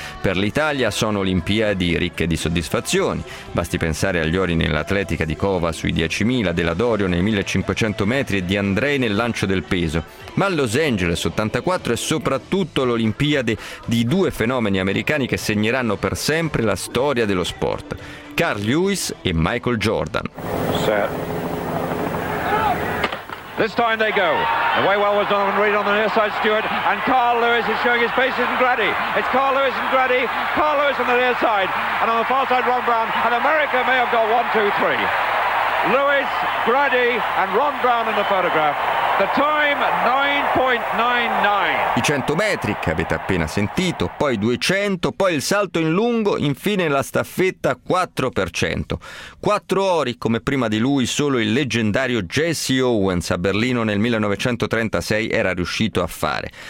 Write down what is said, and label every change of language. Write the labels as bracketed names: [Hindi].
[Italian] Per l'Italia sono olimpiadi ricche di soddisfazioni, basti pensare agli ori nell'atletica di Cova sui 10.000, della Dorio nei 1500 metri e di Andrei nel lancio del peso, ma Los Angeles 84 è soprattutto l'Olimpiade di due fenomeni americani che segneranno per sempre la storia dello sport: Carl Lewis e Michael Jordan. [English] Set. This time they go. Away well was Donovan Reed on the near side, Stewart, and Carl Lewis is showing his pace, isn't ready. It's Carl Lewis and Grady. Carl Lewis on the near side, and on the far side, Ron Brown, and America may have got 1, 2, 3. Lewis, Grady, and Ron Brown in the photograph. The time 9.99. [Italian] I 100 metri che avete appena sentito, poi 200, poi il salto in lungo, infine la staffetta 4x100. 4 ori come prima di lui solo il leggendario Jesse Owens a Berlino nel 1936 era riuscito a fare.